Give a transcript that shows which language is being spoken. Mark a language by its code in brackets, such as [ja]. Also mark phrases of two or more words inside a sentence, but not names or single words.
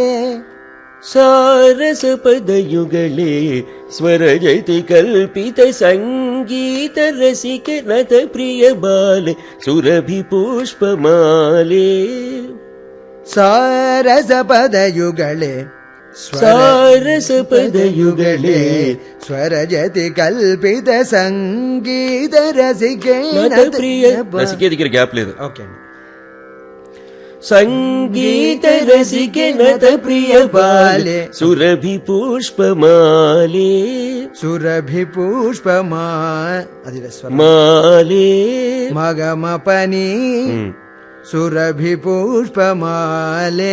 [kn] ಸಾರಸ ಪದಯುಗಳೇ ಸ್ವರಜತಿ ಕಲ್ಪಿತ ಸಂಗೀತ ರಸಿಕೆ ನತ ಪ್ರಿಯ ಬಾಲೆ ಸುರಭಿ ಪುಷ್ಪ ಮಾಲೆ ಸಾರಸ ಪದಯುಗಳೇ ಸಾರಸ ಪದಯುಗಳೇ ಸ್ವರಜತಿ ಕಲ್ಪಿತ ಸಂಗೀತ ರಸಿಕೆ ನತ ಪ್ರಿಯ ರಸಿಕೆ [te] దగ్గర గ్యాప్ లేదు. ఓకే. [kn] ಸಂಗೀತ ರಸಿಕೆ ನತ ಪ್ರಿಯ ಬಾಲೆ ಸುರಭಿ ಪುಷ್ಪಮಾಲೆ ಸುರಭಿ ಪುಷ್ಪಮಾ ಅದಿರ ಸ್ವರ ಮಾಲೆ ಮಗಮ ಪನಿ ಸುರಭಿ ಪುಷ್ಪಮಾಲೆ